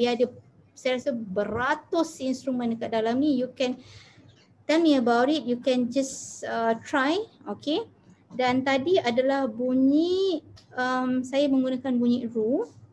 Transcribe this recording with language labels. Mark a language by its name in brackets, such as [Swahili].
[Malay] Dia ada saya rasa beratus instrumen dekat dalam ni. [English] You can tell me about it, you can just try, okay. [Malay] Dan tadi adalah bunyi saya menggunakan bunyi ru.